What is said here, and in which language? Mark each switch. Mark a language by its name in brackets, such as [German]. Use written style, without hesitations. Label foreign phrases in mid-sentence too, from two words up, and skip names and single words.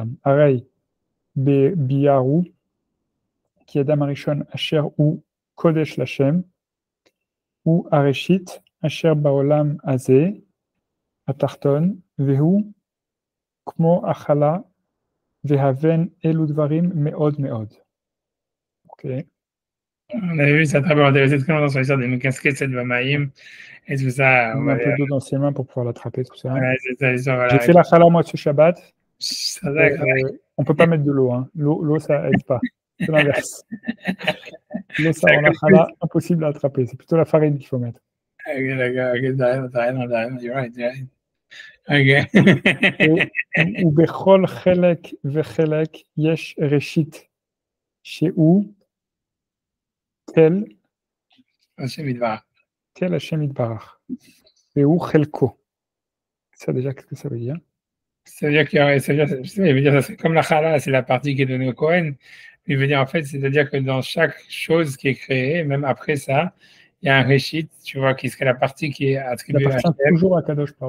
[Hebrew] הרי בביארו כי האדם הראשון אשר הוא קודש לשם הוא הראשית אשר בעולם הזה התחתון והוא כמו החלה והבן אלו דברים מאוד מאוד. אוקיי. [French] On avait vu ça très bien, c'est très longtemps sur l'histoire des casquettes de Bamaïm et tout ça. On a un peu d'eau dans ses mains pour pouvoir l'attraper, tout ça. Ouais, c'est ça, l'histoire, voilà. J'ai fait la chala moi ce Shabbat. Ça on peut pas mettre de l'eau, hein. L'eau ça aide pas. C'est l'inverse. L'eau ça rend la chala impossible à attraper. C'est plutôt la farine qu'il faut mettre. Ok, d'accord, ok, t'as raison, [English] you're right. [French] Ok. [Hebrew] ובכל חלק וחלק יש ראשית שהוא tel השם יתברך. tel השם יתברך. והוא חלקו. [French] Ça déjà, qu'est-ce que ça veut dire? Ça veut dire qu'il veut dire, c'est comme la chala, c'est la partie qui est donnée au Kohen. Il veut dire en fait, c'est-à-dire que dans chaque chose qui est créée, même après ça, il y a un réchit, tu vois, qui serait la partie qui est attribuée à Hashem. Toujours à [Hebrew] קדוש ברוך.